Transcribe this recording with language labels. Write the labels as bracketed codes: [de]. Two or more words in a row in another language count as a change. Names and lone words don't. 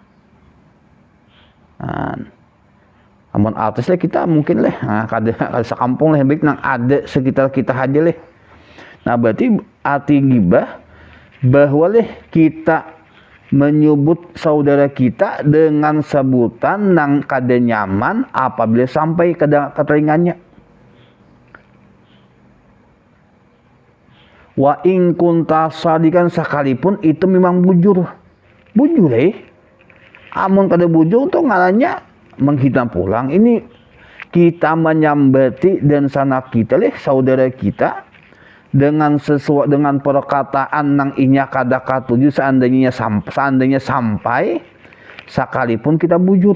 [bjn] Nah, amun artis lah kita mungkin kada sekampung baik nang ada sekitar kita aja leh. Nah, berarti arti ghibah bahwa kita menyebut saudara kita dengan sebutan nang kada nyaman apabila sampai ke telingannya. [ar] Wa in kunta sadikan, [bjn] sekalipun itu memang bujur amun kada bujur tuh ngalanya menghitam pulang. Ini kita menyambati dan sanak kita saudara kita dengan sesuatu, dengan perkataan nang inya kada katuju seandainya sampai sekalipun kita bujur.